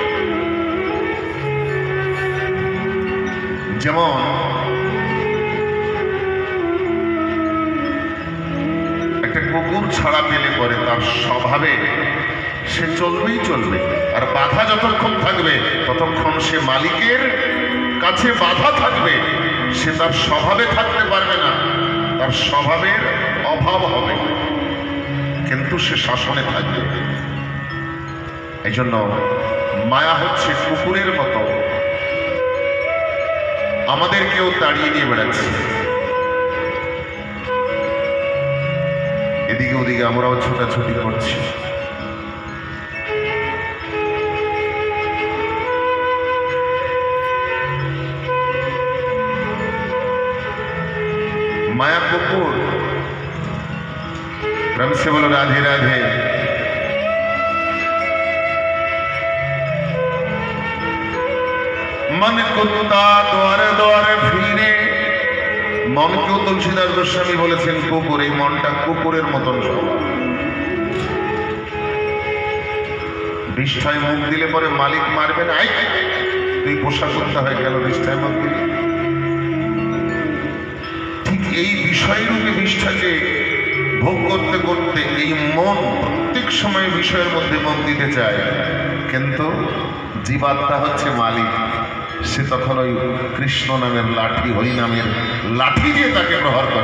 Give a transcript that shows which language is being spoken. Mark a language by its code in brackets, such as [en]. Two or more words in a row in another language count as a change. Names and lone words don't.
[bn] যেমন একটা কুকুর ছাড়া পেলে পরে তার স্বভাবে সে চলবেই চলবে, আর বাধা যতক্ষণ থাকবে ততক্ষণ সে মালিকের কাছে বাধা থাকবে, সে তার স্বভাবে থাকতে পারবে না, তার স্বভাবের অভাব হবে, কিন্তু সে শাসনে থাকবে। এই জন্য মায়া হচ্ছে কুকুরের মতো, আমাদেরকেও তাড়িয়ে নিয়ে বেড়াচ্ছে, এদিকে ওদিকে আমরাও ছোটাছুটি করছি। মায়া কুকুর, [hi] प्रेम से बोलो राधे राधे। मन कुत्ता द्वारे द्वारे फिरे, मन [bn] केও তুলসীদাস গোস্বামী বলেছেন কুকুর, এই মনটা কুকুরের মতন স্বভাব। বিষ্ঠায় মুখ দিলে পরে মালিক মারবে না, তুই পোষা করতে হয় কেন বিষ্ঠায় মুখ দিলে। এই বিষয়রূপে বিষ্ঠাকে ভোগ করতে করতে এই মন প্রত্যেক সময় বিষয়ের মধ্যে মন দিতে চায়, কিন্তু জীবাত্মা হচ্ছে মালিক, সে তখন ওই কৃষ্ণ নামের লাঠি, হরি নামের লাঠি দিয়ে তাকে প্রহার করে।